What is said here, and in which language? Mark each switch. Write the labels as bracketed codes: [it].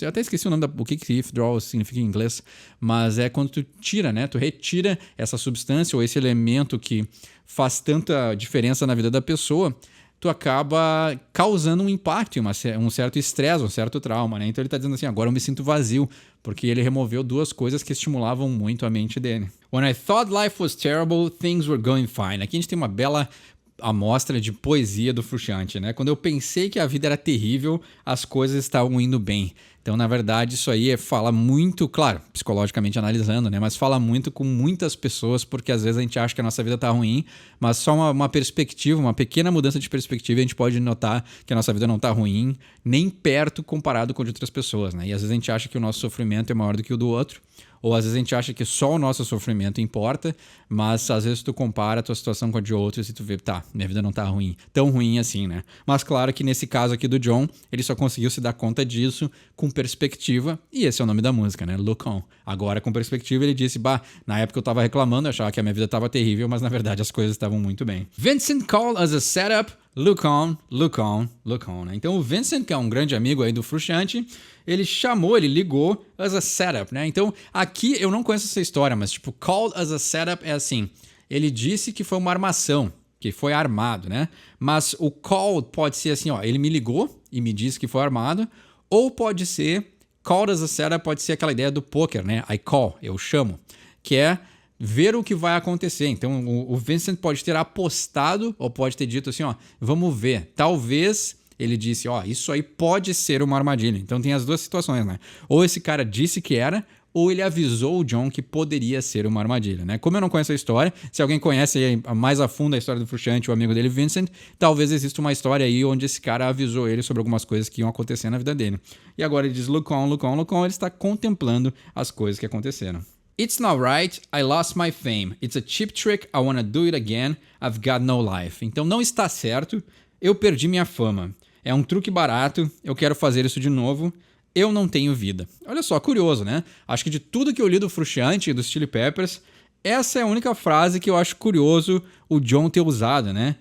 [pt] Eu até esqueci o nome o que withdrawal significa em inglês, mas é quando tu tira, né, tu retira essa substância ou esse elemento que faz tanta diferença na vida da pessoa, tu acaba causando um impacto, um certo estresse, um certo trauma, né? Então ele está dizendo assim, agora eu me sinto vazio, porque ele removeu duas coisas que estimulavam muito a mente dele. [en] When I thought life was terrible, things were going fine. [pt] Aqui a gente tem uma bela amostra de poesia do Frusciante, né? Quando eu pensei que a vida era terrível, as coisas estavam indo bem. Então, na verdade, isso aí fala muito, claro, psicologicamente analisando, né? Mas fala muito com muitas pessoas, porque às vezes a gente acha que a nossa vida tá ruim, mas só uma perspectiva, uma pequena mudança de perspectiva, a gente pode notar que a nossa vida não tá ruim, nem perto comparado com a de outras pessoas, né? E às vezes a gente acha que o nosso sofrimento é maior do que o do outro, ou às vezes a gente acha que só o nosso sofrimento importa, mas às vezes tu compara a tua situação com a de outros e tu vê, tá, minha vida não tá ruim, tão ruim assim, né? Mas claro que nesse caso aqui do John, ele só conseguiu se dar conta disso com perspectiva, e esse é o nome da música, né? Look On. Agora, com perspectiva, ele disse, na época eu tava reclamando, eu achava que a minha vida tava terrível, mas na verdade as coisas estavam muito bem. [en] Vincent called as a setup, look on, look on, look on, né? [pt] Então o Vincent, que é um grande amigo aí do Frusciante, ele ligou [en] as a setup, [pt] né? Então aqui eu não conheço essa história, mas tipo, [en] called as a setup [pt] é assim, ele disse que foi uma armação, que foi armado, né? Mas o call pode ser assim, ó, ele me ligou e me disse que foi armado, ou pode ser, [en] called as a setup [pt] pode ser aquela ideia do poker, né? [en] I call, [pt] eu chamo, que é ver o que vai acontecer. Então o Vincent pode ter apostado ou pode ter dito assim, ó, vamos ver, talvez ele disse, ó, isso aí pode ser uma armadilha. Então tem as duas situações, né? Ou esse cara disse que era, ou ele avisou o John que poderia ser uma armadilha, né? Como eu não conheço a história, se alguém conhece mais a fundo a história do Frusciante, o amigo dele, Vincent, talvez exista uma história aí onde esse cara avisou ele sobre algumas coisas que iam acontecer na vida dele. E agora ele diz, [en] look on, look on, look on, [pt] ele está contemplando as coisas que aconteceram. [en] It's not right, I lost my fame. It's a cheap trick, I wanna do it again, I've got no life. [pt] Então não está certo, eu perdi minha fama. É um truque barato, eu quero fazer isso de novo, eu não tenho vida. Olha só, curioso, né? Acho que de tudo que eu li do Frusciante e dos Chili Peppers, essa é a única frase que eu acho curioso o John ter usado, né?